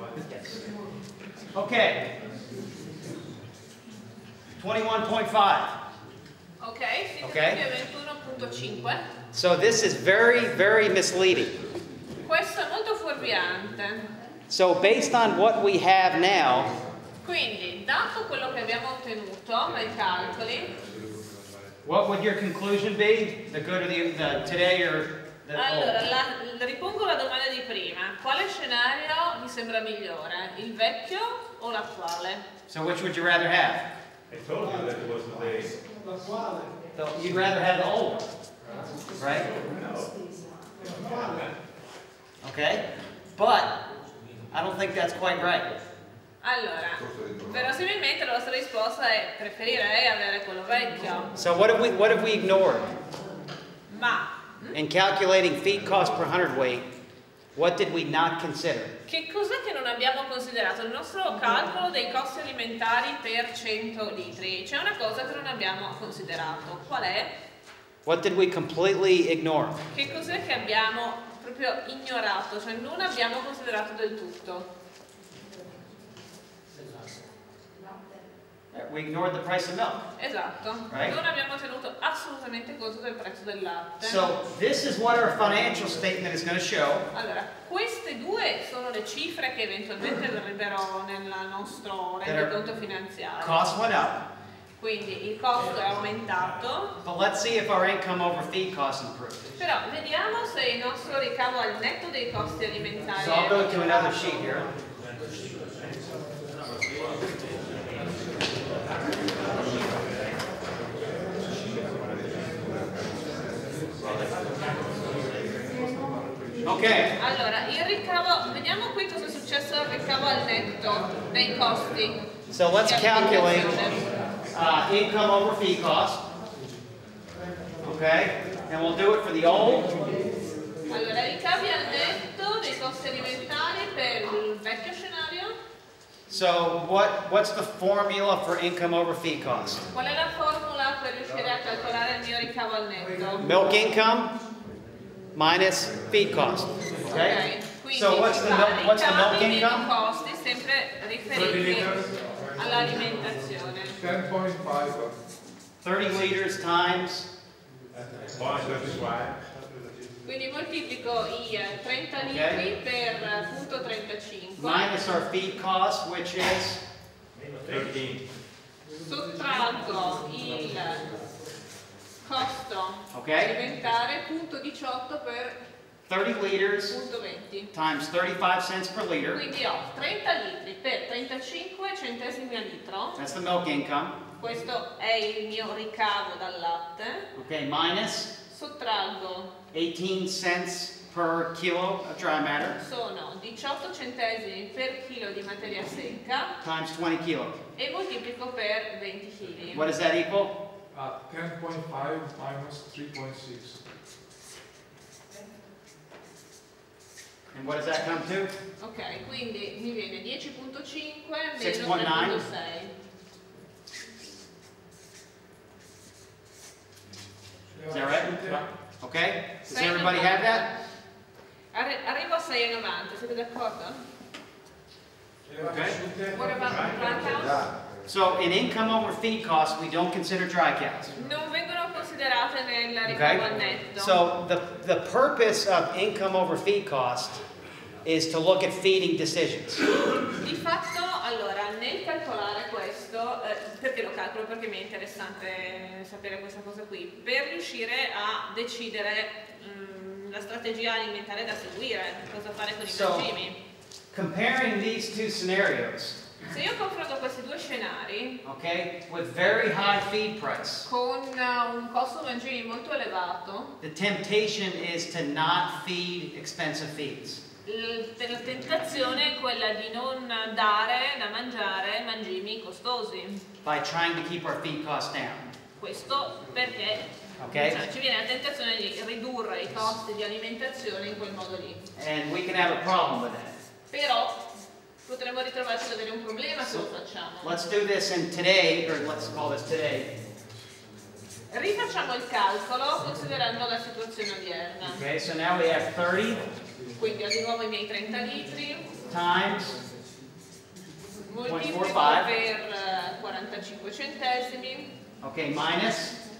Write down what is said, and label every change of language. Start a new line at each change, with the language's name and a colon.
English: Yes. Okay. 21.5.
Italian: Ok, si
English: Okay.
Italian: è 21.5.
English: So this is very, very misleading.
Italian: Questo è molto fuorviante.
English: So based on what we have now,
Italian: Quindi, dato quello che abbiamo ottenuto nei calcoli,
English: what would your conclusion be? The good of the today or the
Italian: allora
English: old?
Italian: ripongo la domanda di prima. Quale scenario mi sembra migliore? Il vecchio o l'attuale?
English: So which would you rather have? I told you that it was today. You'd rather have the old one, right? Okay, but I don't think that's quite right.
Italian: Allora, verosimilmente la vostra risposta è preferirei avere quello vecchio.
English: So what have we ignored?
Italian: Ma
English: In calculating feed cost per hundredweight, what did we not consider?
Italian: che cos'è che non abbiamo considerato? Il nostro calcolo dei costi alimentari per 100 litri. C'è una cosa che non abbiamo considerato. Qual è?
English: What did we completely ignore?
Italian: Che cos'è che abbiamo proprio ignorato? Cioè non abbiamo considerato del tutto.
English: We ignored the price of milk.
Italian: Esatto.
English: Right.
Italian: Non abbiamo tenuto assolutamente conto del prezzo del latte.
English: So this is what our financial statement is going to show.
Italian: Allora, queste due sono le cifre che eventualmente verrebbero nel nostro rendiconto finanziario.
English: Cost went up.
Italian: Quindi il costo è aumentato,
English: But let's see if our income over feed costs improved.
Italian: però vediamo se il nostro ricavo al netto dei costi alimentari
English: So I'll go
Italian: è
English: to another sheet here.
Italian: Ok, Allora, il ricavo, vediamo qui cosa è successo al ricavo al netto dei costi.
English: so let's calculate income over feed cost. Okay, and we'll do it for the old.
Italian: Allora, ricavi al netto dei costi alimentari per il vecchio scenario.
English: So what's the formula for income over feed cost?
Italian: Qual è la formula per riuscire a calcolare il mio ricavo al netto?
English: Milk income minus feed cost. Okay.
Italian: Quindi
English: So what's the milk
Italian: ricavi meno
English: income?
Italian: costi sempre riferiti all'alimentazione.
English: 10.5. 30 liters times. 0.35.
Italian: Quindi moltiplico i 30 litri per punto 35.
English: Minus our feed cost, which is 13.
Italian: Sottraggo il costo alimentare, punto 18 per
English: 30 liters
Italian: punto 20.
English: times 35 cents per liter.
Italian: Quindi ho 30 litri per 35 centesimi al litro.
English: That's the milk income.
Italian: Questo è il mio ricavo dal latte.
English: Okay, minus
Italian: Sottraggo
English: 18 cents per kilo of dry matter
Italian: sono 18 centesimi per chilo di materia secca
English: times 20 kilo.
Italian: e moltiplico per 20 kg.
English: What does that equal? 10.5 minus 3.6. And what does that come to?
Italian: Ok, quindi mi viene 10.5 meno
English: 6.9. 3.6. Is that right? Okay? Does everybody have that?
Italian: Arrivo a 6,90, siete d'accordo?
English: Okay. What about dry cows? So in income over feed costs, we don't consider dry cows.
Italian: Non vengono considerate nel ricavo al netto.
English: So the purpose of income over feed cost is to look at feeding decisions.
Italian: Di fatto, allora, nel calcolare questo, perché lo calcolo? Perché mi è interessante sapere questa cosa qui, per riuscire a decidere la strategia alimentare da seguire, cosa fare con i mangimi.
English: Comparing these two scenarios,
Italian: Se io confronto questi due scenari,
English: okay, with very high feed price,
Italian: con un costo mangimi molto elevato,
English: the temptation is to not feed expensive feeds.
Italian: la tentazione è quella di non dare da mangiare mangimi costosi.
English: By trying to keep our feed costs down.
Italian: Questo perché ci viene la tentazione di ridurre i costi di alimentazione in quel modo lì.
English: And we can have a problem with that.
Italian: Però potremmo ritrovarci ad avere un problema se lo facciamo.
English: Let's do this in today, or let's call this today.
Italian: Rifacciamo il calcolo considerando la situazione odierna.
English: Okay, so now we have 30
Italian: Quindi ho di nuovo i miei 30 litri,
English: times
Italian: moltiplico
English: 0.45.
Italian: per 45 centesimi,
English: Okay, minus